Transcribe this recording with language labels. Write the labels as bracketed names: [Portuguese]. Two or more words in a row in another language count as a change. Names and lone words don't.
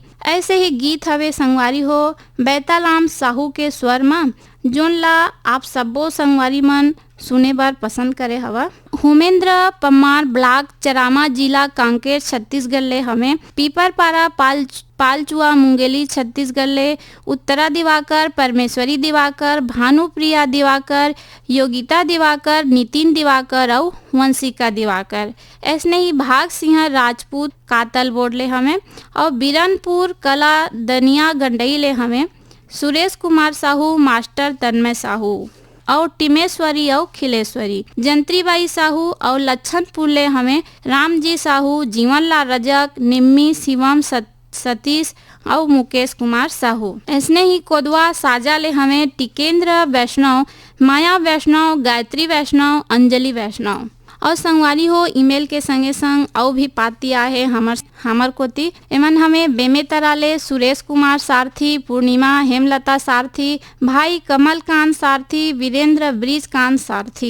[Chhattisgarhi] ऐसे ही गीत हवे संगवारी हो बैतालाम साहू के स्वर में, जोन ला आप सब्बो संगवारी मन सुने बर पसंद करे हवा। होमेंद्र पम्मार ब्लॉक चरामा जिला कांकेर छत्तीसगढ़ ले हमें पीपर पारा पालचुआ मुंगेली छत्तीसगढ़ ले उत्तरा दिवाकर, परमेश्वरी दिवाकर, भानुप्रिया दिवाकर, योगिता दिवाकर, नितिन दिवाकर और वंशिका दिवाकर। ऐसने ही भाग सिंह राजपूत कातल बोर्ड ले हमें और बीरनपुर कला दनिया गंडई ले हमें सुरेश कुमार साहू, मास्टर तन्मय साहू और टिमेश्वरी और खिलेश्वरी, जंत्रीबाई साहू और लच्छनपुर ले हमें रामजी साहू, जीवनलाल रजक, निम्मी, शिवम, सतीश और मुकेश कुमार साहू। ऐसने ही कोदवा साजा ले हमें टिकेंद्र वैष्णव, माया वैष्णव, गायत्री वैष्णव, अंजलि वैष्णव। और संगवारी हो ईमेल के संगे संग और भी पाती आहे हमर कोती। एमन हमें बेमेतरा ले सुरेश कुमार सारथी, पूर्णिमा हेमलता सारथी, भाई कमलकांत सारथी, वीरेंद्र ब्रिजकांत सारथी।